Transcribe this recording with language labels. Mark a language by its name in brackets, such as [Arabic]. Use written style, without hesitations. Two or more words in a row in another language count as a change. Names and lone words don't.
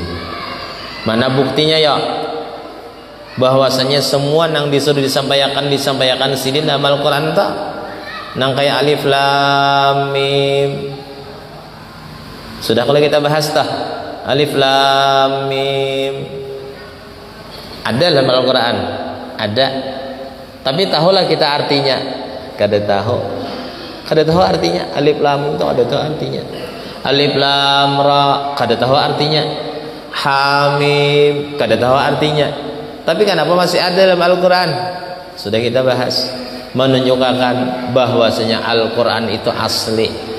[Banjar] Mana buktinya ya bahwasanya semua yang disuruh disampaikan sidin dalam Al-Quran tak nang kayak alif lam mim. [Indonesian] Sudah kalau kita bahas tah alif lam mim ada dalam Al-Quran ada, tapi tahulah kita artinya. [Banjar] Kada tahu artinya alif lam itu, kada tahu artinya alif lam ra, kada tahu artinya hamim, kada tahu artinya. [Indonesian] Tapi kenapa masih ada dalam Al-Quran? Sudah kita bahas, menunjukkan bahwasanya Al-Quran itu asli.